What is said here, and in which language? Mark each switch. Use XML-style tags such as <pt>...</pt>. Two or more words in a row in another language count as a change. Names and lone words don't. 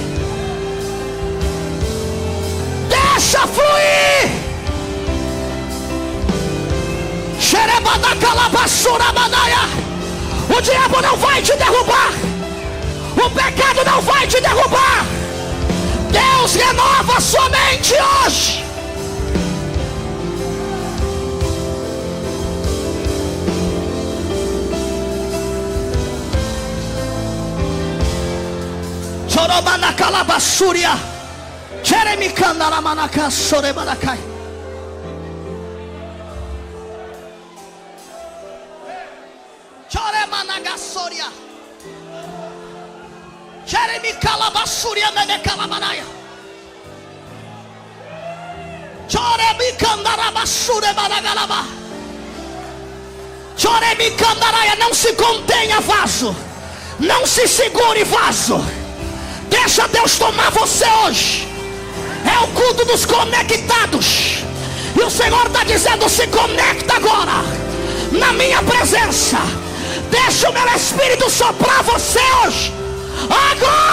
<pt>Deixa fluir. O diabo não vai te derrubar. O pecado não vai te derrubar. Deus renova a sua mente hoje. Chorobana calabassuria, Jeremicanda la manaca sorebanacai. Choremanagasoria, Jeremicalabassuria menecalamanaya, Chorebicanda rabassure banagalaba, Choremicandaraia. Não se contenha, vaso. Não se segure, vaso. Deixa Deus tomar você hoje. É o culto dos conectados. E o Senhor está dizendo: se conecta agora na minha presença. Deixa o meu Espírito soprar você hoje.</pt>